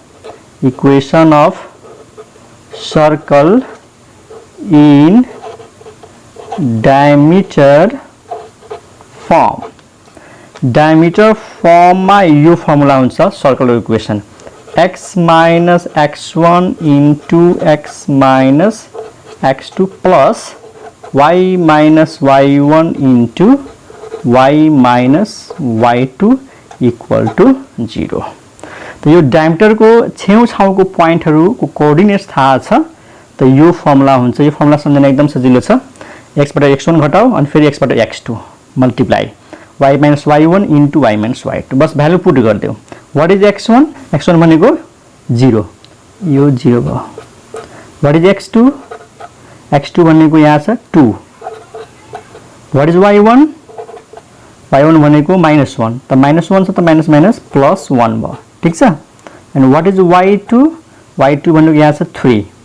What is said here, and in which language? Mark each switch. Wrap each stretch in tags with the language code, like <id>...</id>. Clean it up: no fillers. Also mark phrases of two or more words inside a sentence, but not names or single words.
<en>equation of circle in diameter</en> <ne>फर्ममा यो फर्मुला हुन्छ सर्कलको</ne> <en>इक्वेसन x minus x1 into x minus x2 plus y minus y1 into y minus y2 equal to 0.</en> <ne>तो यो डायमिटर को छेउछाउको पोइन्टहरुको कोअर्डिनेट्स थाहा छ त यो फर्मुला हुन्छ यो फर्मुला सम्झन एकदम सजिलो छ x बाट x1 घटाउ अनि फेरि x बाट x2 मल्टिप्लाई</ne> <en>y minus y1 into y minus y2</en> <ne>बस</ne> <en>value put</en> <ne>गर्दियौ</ne> <en>what is x1</en> <ne>x1 भनेको 0 यो 0 भयो</ne> <en>what is x2</en> <ne>x2 भनेको यहाँ छ 2</ne> <en>what is y1</en> <ne>y1 भनेको -1 त -1 छ त</ne> <en>minus minus plus 1</en> <ne>भयो ठीक छ</ne> <en>and what is y2</en> <ne>y2 भनेको यहाँ छ 3</ne>